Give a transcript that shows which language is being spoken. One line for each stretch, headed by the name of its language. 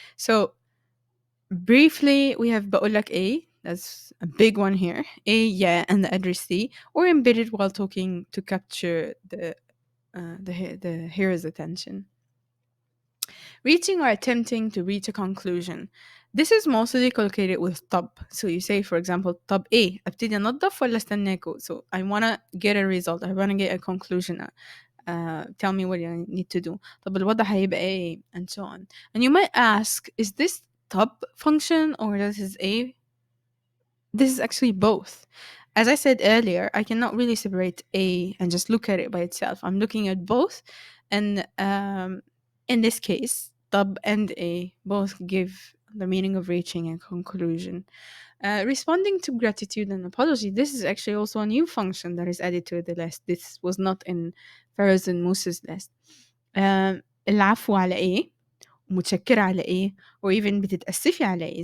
English: So briefly, we have بقولك A, that's a big one here. A, yeah, and the addressee, or embedded while talking to capture the hearer's attention. Reaching or attempting to reach a conclusion. This is mostly collocated with طب. So you say, for example,
Arabic: طب إيه؟ أبتدي أنظف ولا استناكوا?
English: So I want to get a result. I want to get a conclusion. Tell me what you need to do.
Arabic: طب الوضع هيبقى إيه?
English: And so on. And you might ask, is this طب function or this is a? This is actually both. As I said earlier, I cannot really separate a and just look at it by itself. I'm looking at both, and in this case, طب and a both give the meaning of reaching a conclusion. Responding to gratitude and apology. This is actually also a new function that is added to the list. This was not in Pharaoh's and Moses' list.
Arabic: العفو على إيه؟ متشكرة على إيه؟
English: or even
Arabic: بتتأسفي على إيه?